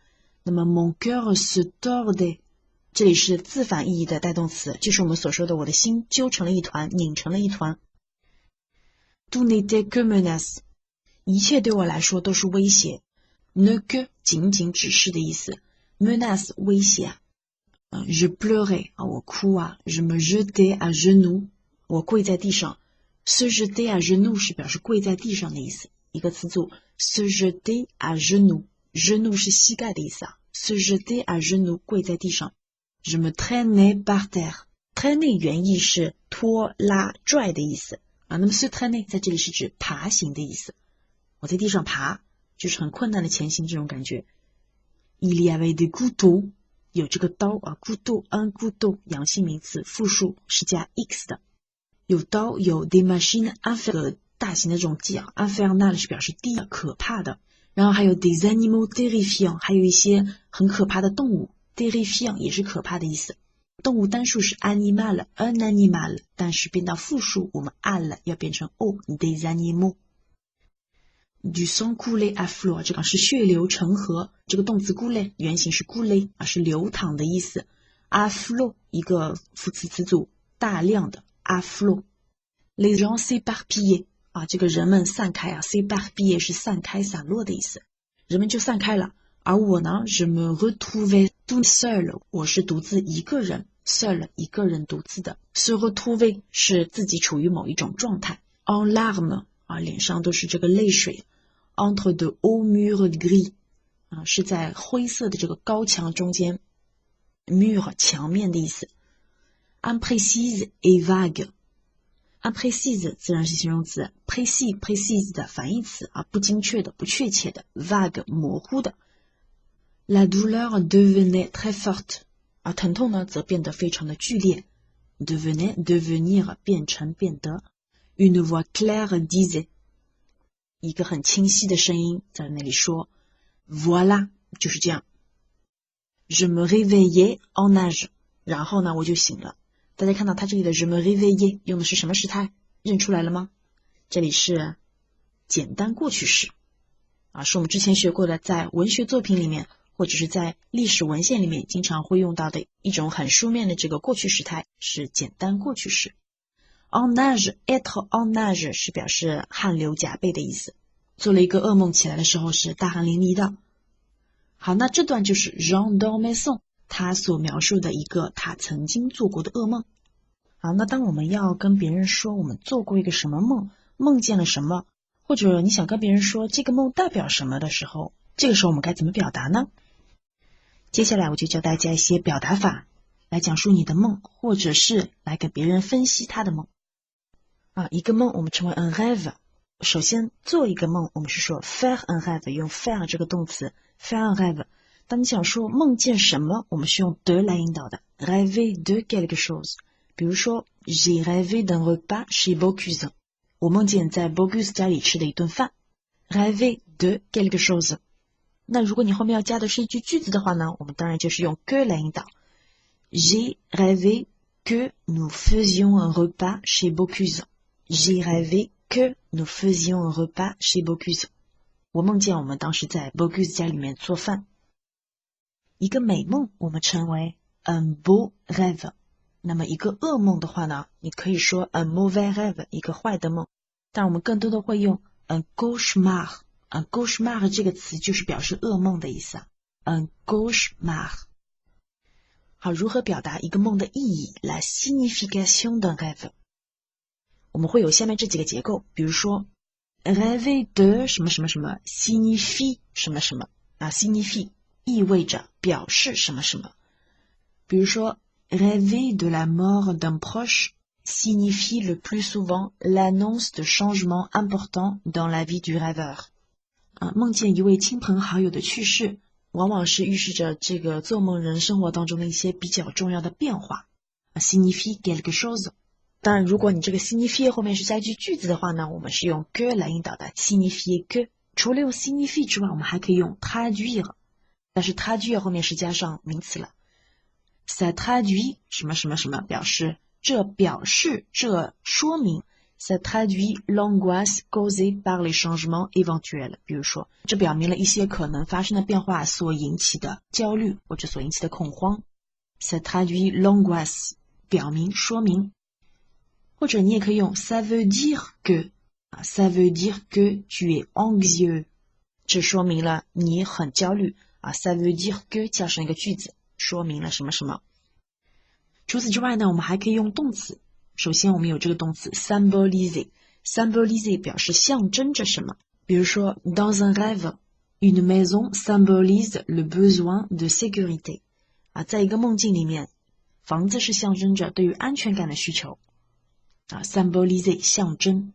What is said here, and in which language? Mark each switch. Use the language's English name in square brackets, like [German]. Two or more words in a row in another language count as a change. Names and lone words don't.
[Chinese] 那么 [French] mon cœur se tordait [Chinese] 这里是自反意义的带动词，就是我们所说的我的心揪成了一团，拧成了一团。 [French] tout n'était que menace， [Chinese] 一切对我来说都是威胁。 [French] ne que [Chinese] 仅仅只是的意思， menace 威胁 [French] je pleurais [Chinese] 我哭 [French] je me jetais à genoux [Chinese] 我跪在地上。 [French] se jeter à genoux [Chinese] 是表示跪在地上的意思，一个词组 [French] se jeter à genoux， [Chinese] genoux 是膝盖的意思 [French] se jeter à genoux [Chinese] 跪在地上。 [French] je me traînais par terre， [Chinese] traîner 原意是拖拉拽的意思那么 [French] se traîner [Chinese] 在这里是指爬行的意思，我在地上爬就是很困难的前行这种感觉。 [French] il y avait des couteaux， [Chinese] 有这个刀 [French] couteau un couteau [Chinese] 阳性名词，复数是加 x 的，有刀，有 [French] des machines infernales [Chinese] 大型的这种机infernal 是表示低的可怕的，然后还有 [French] des animaux terrifiants [Chinese] 还有一些很可怕的动物， terrifiant 也是可怕的意思。动物单数是 [French] animal un animal， [Chinese] 但是变到复数我们按了要变成 o [French] des animaux。 du sang coulait à flot [Chinese] 这个是血流成河，这个动词 couler 原型是 couler 是流淌的意思。 [French] à flot [Chinese] 一个副词词组大量的 [French] à flot。 les gens s'éparpillaient [Chinese] 这个人们散开s'éparpiller 是散开散落的意思，人们就散开了。而我呢 [French] je me retrouvais tout seul [Chinese] 我是独自一个人 seul 一个人独自的。 [French] se retrouver [Chinese] 是自己处于某一种状态。 [French] en larmes [Chinese] 脸上都是这个泪水。 [French] entre de hauts murs gris [Chinese] 是在灰色的这个高墙中间。 mur 墙面的意思。 [French] imprécise et vague。 [Chinese] imprécise 自然是形容词 ，précise 的反义词啊，不精确的、不确切的 ，vague 模糊的。 [French] La douleur devenait très forte， [Chinese] 而疼痛呢则变得非常的剧烈。devenir 变成变得。 [French] Une voix claire disait， [Chinese] 一个很清晰的声音在那里说 ，Voilà， 就是这样。 [French] Je me réveillais en nage， [Chinese] 然后呢我就醒了。大家看到它这里的 [French] je me réveillais [Chinese] 用的是什么时态？认出来了吗？这里是简单过去式啊，是我们之前学过的，在文学作品里面或者是在历史文献里面经常会用到的一种很书面的这个过去时态，是简单过去式。 [French] en nage être en nage [Chinese] 是表示汗流浃背的意思，做了一个噩梦起来的时候是大汗淋漓的。好，那这段就是 Jean d'Ormesson 他所描述的一个他曾经做过的噩梦。好，那当我们要跟别人说我们做过一个什么梦，梦见了什么，或者你想跟别人说这个梦代表什么的时候，这个时候我们该怎么表达呢？接下来我就教大家一些表达法来讲述你的梦，或者是来给别人分析他的梦。一个梦我们称为 [French] un rêve。 [Chinese] 首先做一个梦我们是说 [French] faire un rêve， [Chinese] 用 faire 这个动词 [French] faire un rêve。 [Chinese] 当你想说梦见什么，我们是用 de 来引导的 [French] rêver de quelque chose。 [Chinese] 比如说 [French] j'ai rêvé d'un repas chez Bocuse， [Chinese] 我梦见在 Bocuse 家里吃的一顿饭。 [French] rêver de quelque chose。 [Chinese] 那如果你后面要加的是一句句子的话呢，我们当然就是用 que 来引导。 [French] j'ai rêvé que nous faisions un repas chez Bocuse。J'ai rêvé que nous faisions un repas chez Bocuse。 [Chinese] 我梦见我们当时在 Bocuse 家里面做饭。一个美梦我们称为 [French] un beau rêve。 [Chinese] 那么一个噩梦的话呢，你可以说 [French] un mauvais rêve， [Chinese] 一个坏的梦。但我们更多的会用 [French] un cauchemar。 un cauchemar [Chinese] 这个词就是表示噩梦的意思啊。 [French] un cauchemar。 [Chinese] 好，如何表达一个梦的意义？ [French] La signification d'un rêve。 [Chinese] 我们会有下面这几个结构，比如说 [French] rêver de [Chinese] 什么什么什么 signifie 什么什么啊 signifie 意味着表示什么什么。比如说 [French] rêver de la mort d'un proche signifie le plus souvent l'annonce de changements importants dans la vie du rêveur。 [Chinese] 梦见一位亲朋好友的去世，往往是预示着这个做梦人生活当中的一些比较重要的变化。 [French] signifie quelque chose。 [Chinese] 当然，如果你这个 signifie 后面是加一句句子的话呢，我们是用 que 来引导的 [French] signifie que。 [Chinese] 除了用 signifie 之外，我们还可以用 traduire， 但是 traduire 后面是加上名词了。 [French] ça traduit [Chinese] 什么什么什么，表示这表示这说明。 [French] ça traduit l'angoisse causée par les changements éventuels。 [Chinese] 比如说这表明了一些可能发生的变化所引起的焦虑或者所引起的恐慌。 [French] ça traduit l'angoisse [Chinese] 表明说明。或者你也可以用 [French] ça veut dire que， ça veut dire que tu es anxieux， [Chinese] 这说明了你很焦虑 [French] ça veut dire que [Chinese] 加上一个句子，说明了什么什么。除此之外呢，我们还可以用动词。首先我们有这个动词 symboliser， symboliser 表示象征着什么。比如说 [French] dans un rêve une maison symbolise le besoin de sécurité， [Chinese] 在一个梦境里面，房子是象征着对于安全感的需求。symboliser 象征。